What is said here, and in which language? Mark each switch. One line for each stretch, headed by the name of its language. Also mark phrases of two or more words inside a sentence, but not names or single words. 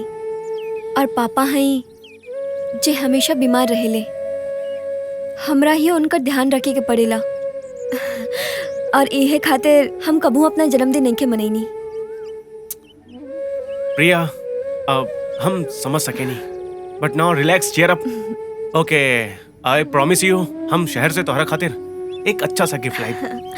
Bhojpuri: और पापा हई जे हमेशा बीमार रहेले, हमरा ही उनका ध्यान रखे के पड़ेला। और इहे खातिर हम कबू अपना जन्मदिन नइखे मनैनी। प्रिया अब हम समझ सके नहीं,
English: But now relax, cheer up. okay, I promise you
Bhojpuri: हम शहर से तोहरा खातिर एक अच्छा सा गिफ्ट लाइब।